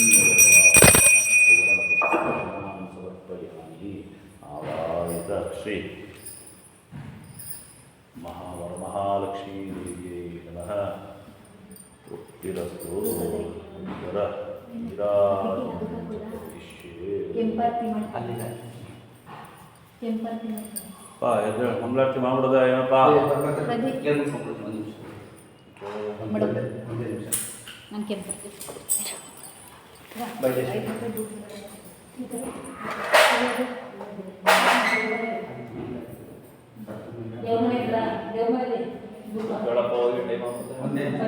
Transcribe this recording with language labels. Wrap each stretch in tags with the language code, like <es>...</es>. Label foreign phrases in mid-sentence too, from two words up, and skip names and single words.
<sa>धन्यवादं समर्पयामि आवाहित श्री महावरमहालक्ष्मी देव्यै नमः तृप्तिरस्तु वर</sa> <kn>ಕೆಂಪರ್ತಿ ಕೆಂಪರ್ತಿ ಪಾ ಎದ್ದು ಮಂಗಳಾರತಿ ಮಾಡ್ಬಿಡೋದ ಏನಪ್ಪ ನಾನು ಕೆಂಪರ್ತಿ ಹೇಳಪ್ಪ ಹೋಗಿ ಟೈಮ್ ಆಗುತ್ತೆ</kn>